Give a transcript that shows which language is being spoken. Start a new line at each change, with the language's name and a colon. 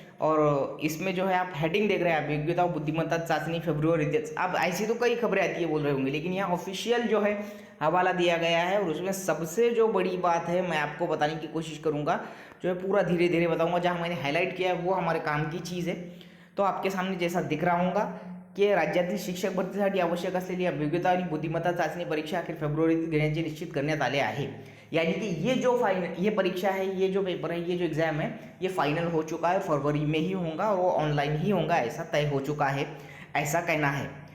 Hindi: और इसमें जो है आप हेडिंग देख रहे हैं, आप योग्यता बुद्धिमत्ता चाशनी फरवरी। अब ऐसी तो कई खबरें आती है बोल रहे होंगे, लेकिन यहाँ ऑफिशियल जो है हवाला दिया गया है। और उसमें सबसे जो बड़ी बात है मैं आपको बताने की कोशिश करूँगा, जो है पूरा धीरे धीरे बताऊँगा। जहाँ मैंने हाईलाइट किया है वो हमारे काम की चीज़ है। तो आपके सामने जैसा दिख रहा होगा की
Marathi: राज्यातील शिक्षक भरतीसाठी आवश्यक असलेली योग्यता आणि बुद्धिमत्ता चाचणी परीक्षा अखेर फेब्रुवारीत घेण्याचे निश्चित करण्यात आले आहे।
Hindi: यानी कि ये परीक्षा है, ये जो पेपर है, ये जो एग्जाम है, ये फाइनल हो चुका है। फरवरी में ही होगा और वो ऑनलाइन ही होगा, ऐसा तय हो चुका है, ऐसा कहना है।